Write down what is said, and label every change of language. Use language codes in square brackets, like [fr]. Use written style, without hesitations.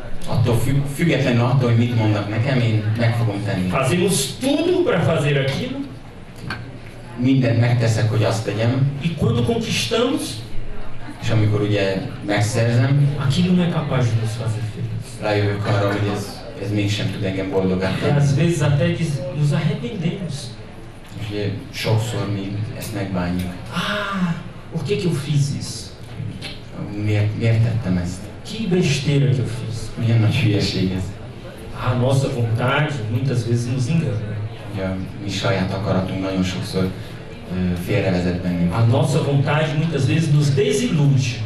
[hu] Attól függetlenül attól, hogy mit mondnak nekem, én meg fogom tenni. [pt] Fazemos tudo para fazer aquilo. [hu] Mindent megteszek, hogy azt tegyem, [pt] E quando conquistamos, [hu] és amikor ugye megszerzem, [pt] aquilo não é capaz de nos fazer felizes. [hu] rájövök arra, hogy ez mégsem tud engem boldogá [pt] E [hu] tenni. [pt] às vezes até nos arrependemos. [hu] És ugye sokszor mi ezt megbánjuk. [pt] Ah, por que eu fiz isso? [hu] Miért tettem ezt? [pt] Que besteira que eu fiz. [hu] Milyen nagy hülyeség ez. [pt] A nossa vontade muitas vezes nos engana. [hu] Ugye a mi saját akaratunk nagyon sokszor félrevezet bennünket. [pt] A nossa vontade muitas vezes nos desilude.